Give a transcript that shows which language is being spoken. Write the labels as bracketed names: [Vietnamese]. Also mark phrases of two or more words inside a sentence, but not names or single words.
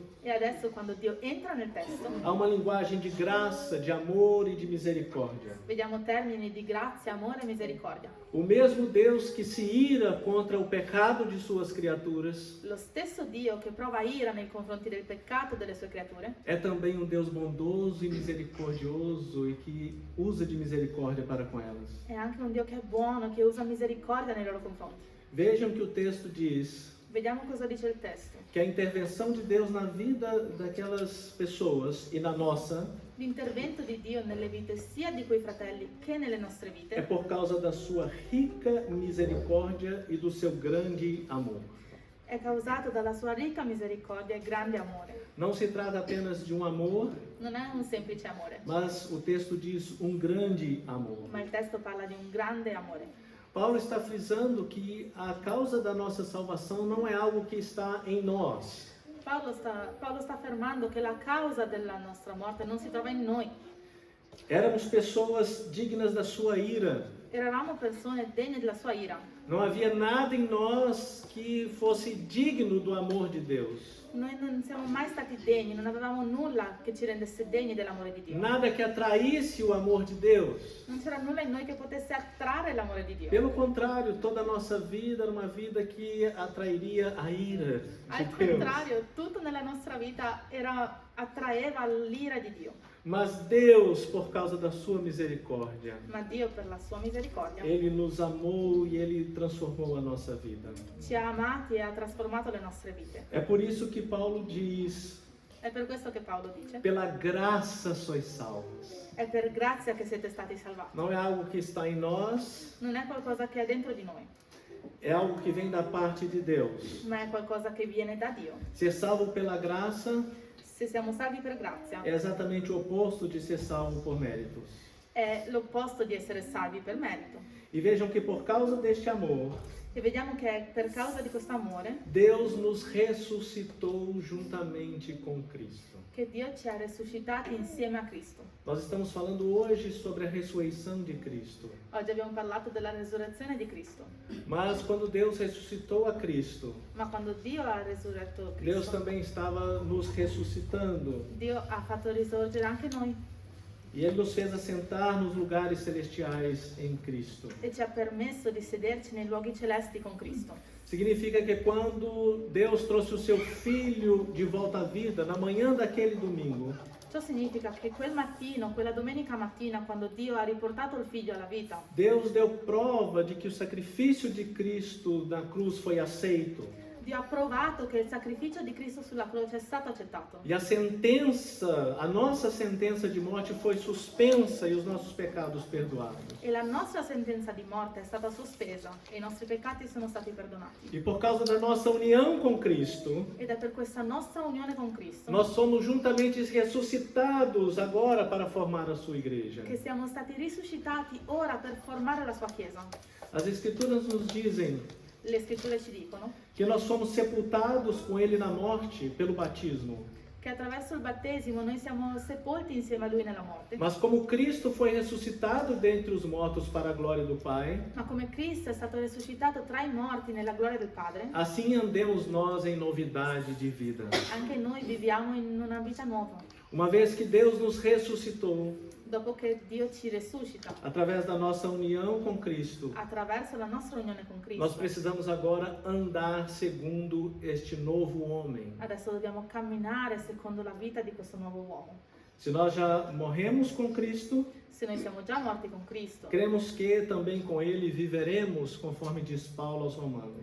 [Italian] e adesso quando Dio entra nel testo, [Portuguese] há uma linguagem de graça, de amor e de misericórdia. [Italian] vediamo termini di grazia, amore e misericordia. [Portuguese] O mesmo Deus que se ira contra o pecado de suas criaturas, [Italian] Lo stesso Dio che prova ira nei confronti del peccato delle sue creature, [Portuguese] é também um Deus bondoso e misericordioso e que usa de misericórdia para com elas. [Italian] è anche un Dio che è buono, che usa misericordia nei loro confronti. [Portuguese] Vejam que o texto diz [Italian] Vediamo cosa dice il testo. [Portuguese] que a intervenção de Deus na vida daquelas pessoas e na nossa [Italian] L'intervento di Dio nelle vite sia di quei fratelli che nelle nostre [Portuguese] é [Italian] vite [Portuguese] por causa da sua rica misericórdia e do seu grande amor. [Italian] è causato dalla sua ricca misericordia e grande amore. [Portuguese] Não se trata apenas de um amor, [Italian] Non è un semplice amore, [Portuguese] mas o texto diz um grande amor. [Italian] ma il testo parla di un grande amore. [Portuguese] Paulo está frisando que a causa da nossa salvação não é algo que está em nós. [Italian] Paolo sta affermando che la causa della nostra morte non si trova in noi. [Portuguese] Éramos pessoas dignas da sua ira. [Italian] Eravamo persone degne della sua ira. [Portuguese] Não havia nada em nós que fosse digno do amor de Deus. [Italian] Noi non siamo mai stati degni, non avevamo nulla che ci rendesse degni dell'amore di Dio. [Portuguese] Nada que atraísse o amor de Deus. [Italian] Non c'era nulla in noi che potesse attrarre l'amore di Dio. [Portuguese] Pelo contrário, toda a nossa vida era uma vida que atrairia a ira [Italian] Al [Portuguese] de Deus. [Italian] contrario, tutto nella nostra vita attraeva l'ira di Dio. [Portuguese] Mas Deus, por causa da sua misericórdia, [Italian] Ma Dio, per la sua misericordia, [Portuguese] Ele nos amou e Ele transformou a nossa vida. [Italian] ci ha amati e ha trasformato le nostre vite. [Portuguese] É por isso que Paulo diz [Italian] È per questo che Paolo dice, [Portuguese] Pela graça sois salvos. [Italian] è per grazia che siete stati salvati. [Portuguese] Não é algo que está em nós, [Italian] Non è qualcosa che è dentro di noi, [Portuguese] é algo que vem da parte de Deus. [Italian] ma è qualcosa che viene da Dio. [Portuguese] Ser salvo pela graça [Italian] Se siamo salvi per grazia, [Portuguese] é exatamente o oposto de ser salvo por méritos. [Italian] è l'opposto di essere salvi per merito. [Portuguese] E vejam que por causa deste amor, [Italian] E vediamo che è per causa di questo amore [Portuguese] Deus nos ressuscitou juntamente com Cristo. [Italian] che Dio ci ha risuscitati insieme a Cristo. [Portuguese] Nós estamos falando hoje sobre a ressurreição de Cristo. [Italian] Oggi abbiamo parlato della resurrezione di Cristo, [Portuguese] Mas quando Deus ressuscitou a Cristo, [Italian] ma quando Dio ha resurretto [Portuguese] Deus [Italian] Cristo, [Portuguese] também estava nos ressuscitando. [Italian] Dio ha fatto risorgere anche noi [Portuguese] E Ele nos fez assentar nos lugares celestiais em Cristo. [Italian] e ci ha permesso di sederci nei luoghi celesti con Cristo. [Portuguese] Significa que quando Deus trouxe o seu Filho de volta à vida, na manhã daquele domingo, [Italian] Ciò significa che quel mattino, quella domenica mattina, quando Dio ha riportato il figlio alla vita, [Portuguese] Deus deu prova de que o sacrifício de Cristo na cruz foi aceito. [Italian] Dio ha provato che il sacrificio di Cristo sulla croce è stato accettato. [Portuguese] E a sentença, a nossa sentença de morte foi suspensa e os nossos pecados perdoados. [Italian] E la nostra sentenza di morte è stata sospesa e i nostri peccati sono stati perdonati. [Portuguese] E por causa da nossa união com Cristo, [Italian] Ed è per questa nostra unione con Cristo [Portuguese] nós somos juntamente ressuscitados agora para formar a sua igreja. [Italian] che siamo stati risuscitati ora per formare la sua Chiesa. [Portuguese] As Escrituras nos dizem [Italian] Le scritture ci dicono [Portuguese] que nós somos sepultados com Ele na morte pelo batismo. [Italian] che attraverso il battesimo noi siamo sepolti insieme a Lui nella morte. [Portuguese] Mas como Cristo foi ressuscitado dentre os mortos para a glória do Pai, [Italian] Ma come Cristo è stato risuscitato tra i morti nella gloria del Padre, [Portuguese] assim andemos nós em novidade de vida. [Italian] anche noi viviamo in una vita nuova. [Portuguese] Uma vez que Deus nos ressuscitou [Italian] Dopo che Dio ci risuscita [Portuguese] através da nossa união com Cristo, [Italian] attraverso la nostra unione con [Portuguese] nós [Italian] Cristo, [Portuguese] precisamos agora andar segundo este novo homem. [Italian] adesso dobbiamo camminare secondo la vita di questo nuovo uomo. [Portuguese] Se nós já morremos com Cristo, [Italian] Se noi siamo già morti con Cristo, [Portuguese] cremos que também com Ele viveremos, conforme diz Paulo aos Romanos.